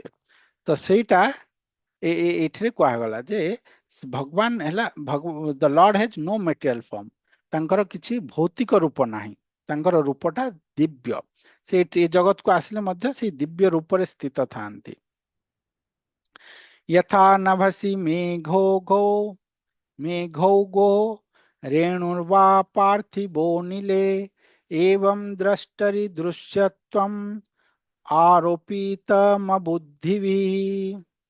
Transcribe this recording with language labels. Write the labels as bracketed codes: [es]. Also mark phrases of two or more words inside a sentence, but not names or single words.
[or] ତ ସେଇଟା ଏଇଥିରେ କୁହାଗଲା ଯେ ଭଗବାନ ହେଲା, [en] the Lord has no material form. [or] ତାଙ୍କର କିଛି ଭୌତିକ ରୂପ ନାହିଁ, ତାଙ୍କର ରୂପଟା ଦିବ୍ୟ। ସେ ଏ ଜଗତକୁ ଆସିଲେ ମଧ୍ୟ ସେଇ ଦିବ୍ୟ ରୂପରେ ସ୍ଥିତ ଥାନ୍ତି। [sa] यथा नभसि मेघो गो मेघौ गो रेणुर्वा पार्थिवो नीले एवं द्रष्टरि दृश्यत्वम् आरोपितमबुद्धिभिः।